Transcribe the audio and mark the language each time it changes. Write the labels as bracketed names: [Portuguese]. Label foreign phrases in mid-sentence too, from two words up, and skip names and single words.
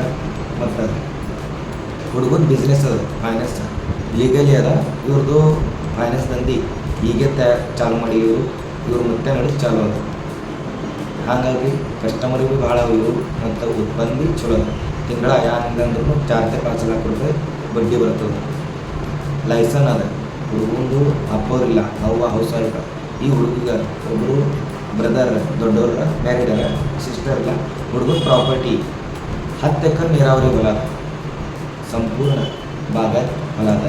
[Kannada] ಮತ್ತು ಹುಡುಗನ ಬಿಸ್ನೆಸ್ ಅದ, ಫೈನಾನ್ಸ್ ಲೀಗಲಿ ಅದ. ಇವ್ರದ್ದು ಫೈನಾನ್ಸ್ ದಂಧಿ ಹೀಗೆ ಚಾಲು ಮಾಡಿ ಇವ್ರು ಮತ್ತೆ ನಡೆದು ಚಾಲು ಅದ. ಹಾಗಾಗಿ ಕಸ್ಟಮರ್ ಭೀ ಭಾಳ ಇವರು, ಮತ್ತು ಉತ್ಪನ್ನ ಭೀ ಚಲೋ ಅದ. ತಿಂಗಳ ಯಾನಿಂದ ಅಂದ್ರೂ [Marathi] 4 ते 5 लाख रुपये [Kannada] ಬಡ್ಡಿ ಬರ್ತದೆ. ಲೈಸನ್ ಅದ. ಹುಡುಗಂದು ಅಪ್ಪವ್ರಿಲ್ಲ, ಅವ್ವ ಹೌಸ್ ವೈಫ್. ಈ ಹುಡುಗಿಗೆ ಒಬ್ಬರು ಬ್ರದರ್ ದೊಡ್ಡವ್ರ ಮ್ಯಾರಿಡ್ ಅದ, ಸಿಸ್ಟರ್ ಇಲ್ಲ. ಹುಡುಗನ ಪ್ರಾಪರ್ಟಿ 10 ಎಕರೆ ನೀರಾವರಿ ಹೊಲ ಅದ, ಸಂಪೂರ್ಣ ಬಾಗಾಯತ್ ಹೊಲ ಅದ.